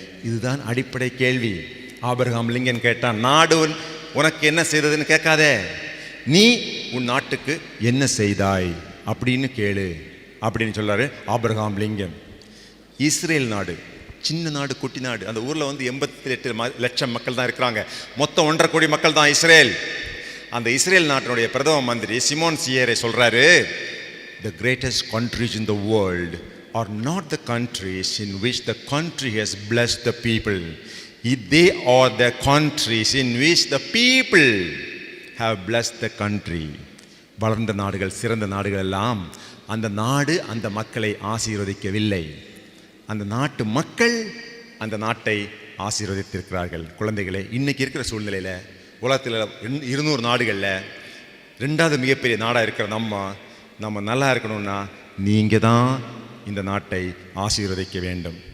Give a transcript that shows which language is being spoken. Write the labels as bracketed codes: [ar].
[ta] இதுதான் அடிப்படை கேள்வி. ஆபிரகாம் லிங்கன் கேட்டான், நாடு உனக்கு என்ன செய்ததுன்னு கேட்காதே, நீ உன் நாட்டுக்கு என்ன செய்தாய் அப்படின்னு கேளு அப்படின்னு சொல்றாரு ஆபிரகாம் லிங்கன். இஸ்ரேல் நாடு சின்ன நாடு, குட்டி நாடு. அந்த ஊரில் 88 லட்சம் மக்கள் தான் இருக்கிறாங்க. மொத்தம் 1.5 கோடி மக்கள் தான் இஸ்ரேல். அந்த இஸ்ரேல் நாட்டினுடைய பிரதம மந்திரி சிமோன் சியரே சொல்றாரு, [en] the greatest countries in the world are not the countries in which the country has blessed the people. They are the countries in which the people have blessed the country. [ta] வளர்ந்த நாடுகள், சிறந்த நாடுகள் எல்லாம் அந்த நாடு அந்த மக்களை ஆசீர்வதிக்கவில்லை, அந்த நாட்டு மக்கள் அந்த நாட்டை ஆசீர்வதித்திருக்கிறார்கள். குழந்தைகளே, இன்னைக்கு இருக்கிற சூழ்நிலையில் உலகத்தில் 200 நாடுகளில் 2வது மிகப்பெரிய நாடாக இருக்கிற நம்ம நல்லா இருக்கணும்னா நீங்கள் தான் இந்த நாட்டை ஆசீர்வதிக்க வேண்டும்.